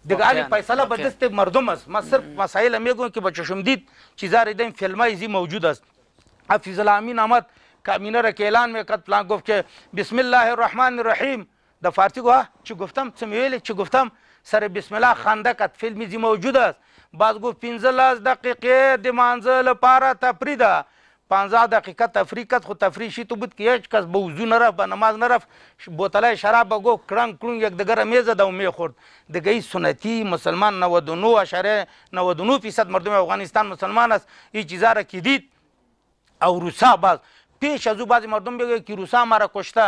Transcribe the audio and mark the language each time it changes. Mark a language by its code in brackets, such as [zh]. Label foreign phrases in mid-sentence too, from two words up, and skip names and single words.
[fa] دیگه علی فیصله به دست مردم است. ما صرف مسائل میگم که به چشم دید چیزا را دیدیم، فیلمای زی موجود است. حفیظ الله امین آمد کابینه را که اعلان میکرد پلان گفت که بسم الله الرحمن الرحیم، در فارسی گفت چی گفتم چی میویل چی گفتم، سر بسم الله خنده کرد. فیلم زی موجود است. باز گفت [ps] 15 دقیقه د مانځه لپاره تفریح ده. [fa] 15 دقیقه تفریح کرد، خو تفریح شی تو بود که هیچ کس به وضو نرفت، به نماز نرفت، بوتلای شراب به گفت کرنگ کرنگ یک دیگر را میزد و میخورد. دیگه این سنتی مسلمان 99.99% مردم افغانستان مسلمان است. این چیزا را که دید او روسا باز پیش از او بعضی مردم بگه که روسا ما را کشته.